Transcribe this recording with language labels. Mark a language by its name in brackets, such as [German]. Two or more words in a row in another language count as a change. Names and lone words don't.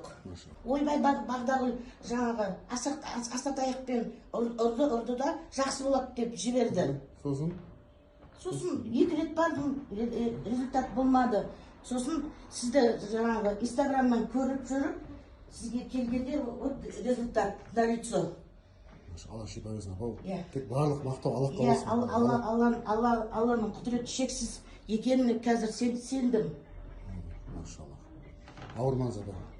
[Kazakh] Ойбай Бағдагүл жаңағы асатаяқпен ұрды да жақсы болады деп жіберді. Сосын? Сосын 2 рет бардым, результат болмады. Сосын сізді жаңағы инстаграмнан көріп жүріп, сізге келгенде [Russian] результат на лицо. [Kazakh] Алла шипа берсін, апау. Тек барлық мақтау Аллахқа болсын. Алланың құдіреті шексіз екеніне қазір сендім. Машалла. Ауырмаңыз, апа.